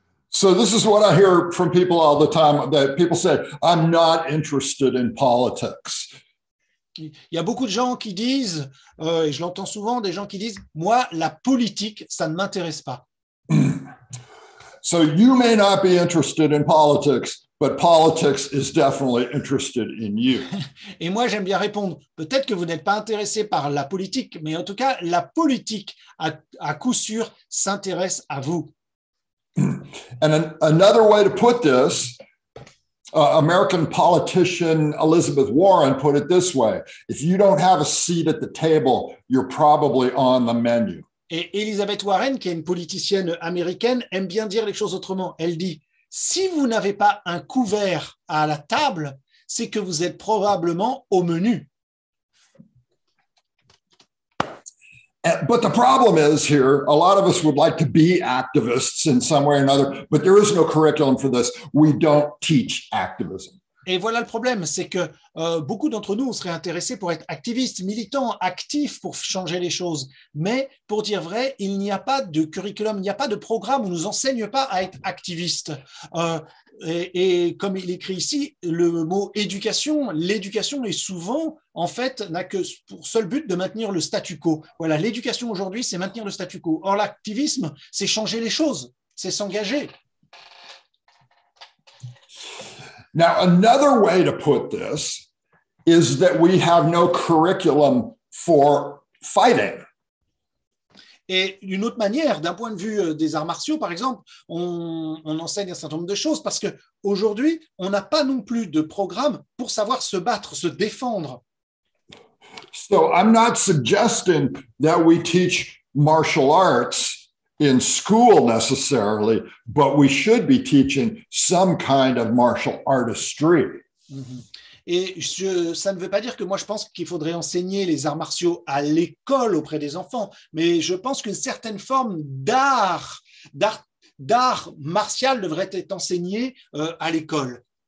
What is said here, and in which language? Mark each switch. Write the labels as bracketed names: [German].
[English] So this is what I hear from people all the time, that people say, I'm not interested in politics. [French] Il y a beaucoup de gens qui disent, et je l'entends souvent, des gens qui disent, moi, la politique, ça ne m'intéresse pas. [English] So you may not be interested in politics, but politics is definitely interested in you. [French] Et moi, j'aime bien répondre, peut-être que vous n'êtes pas intéressé par la politique, mais en tout cas, la politique, à coup sûr, s'intéresse à vous. [English] And another way to put this, American politician Elizabeth Warren put it this way: if you don't have a seat at the table, you're probably on the menu. [French] Et Elizabeth Warren, qui est une politicienne américaine, aime bien dire les choses autrement. Elle dit, si vous n'avez pas un couvert à la table, c'est que vous êtes probablement au menu. [English] But the problem is here, a lot of us would like to be activists in some way or another, but there is no curriculum for this. We don't teach activism. [French] Et voilà le problème, c'est que beaucoup d'entre nous, on serait intéressés pour être activistes, militants, actifs pour changer les choses. Mais pour dire vrai, il n'y a pas de curriculum, il n'y a pas de programme, on ne nous enseigne pas à être activistes. Et comme il écrit ici, le mot éducation, l'éducation est souvent, en fait, n'a que pour seul but de maintenir le statu quo. Voilà, l'éducation aujourd'hui, c'est maintenir le statu quo. Or, l'activisme, c'est changer les choses, c'est s'engager. [English] Now, another way to put this is that we have no curriculum for fighting. [French] Et d'une autre manière, d'un point de vue des arts martiaux, par exemple, on enseigne un certain nombre de choses parce qu'aujourd'hui, on n'a pas non plus de programme pour savoir se battre, se défendre. [English] So I'm not suggesting that we teach martial arts in school necessarily, but we should be teaching some kind of martial artistry. [French] Et ça ne veut pas dire que moi je pense qu'il faudrait enseigner les arts martiaux à l'école auprès des enfants, mais je pense qu'une certaine forme d'art martial devrait être enseignée à l'école.